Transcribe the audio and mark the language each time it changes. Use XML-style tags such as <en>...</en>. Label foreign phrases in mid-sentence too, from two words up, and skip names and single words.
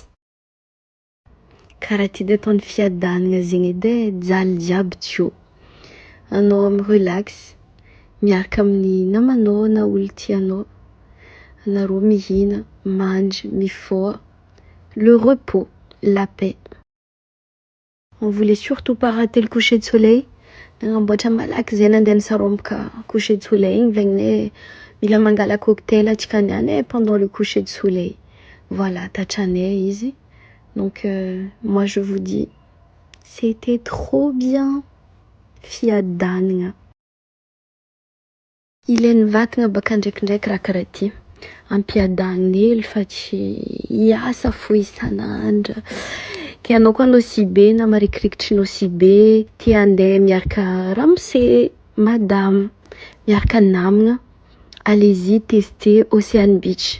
<mg>Karaha ty dia ataon'ny fiadanana zegny edy e, jaly jiaby tio. Anao relax, miaraka amin'ny namanao na olo tianao. Anareo mihina, mandry, mifoha.</mg> <fr>Le repos, la paix. On voulait surtout pas rater le coucher de soleil.</fr> <mg>Nagnamboatra malaky zay nandeha nisaromboka</mg> <fr>coucher de soleil</fr> <mg>igny vegnonay mila mangala cocktail atsika niany</mg> <fr>pendant le coucher de soleil.</fr> <mg>Voilà, tatranay izy.</mg> <fr>Donc moi je vous dis c'était trop bien.</fr> <mg>Fiadanana. Ilain'ny vatagna baka ndraikindraiky raha karaha ty. Ampiadanina hely fa tsy hiasa fo isan'andro. Ke anao koa Nosibe na marikirikitry Nosibe tia andeha miaraka ramose madame miaraka namagna,</mg> <fr>allez-y tester Ocean Beach.</fr>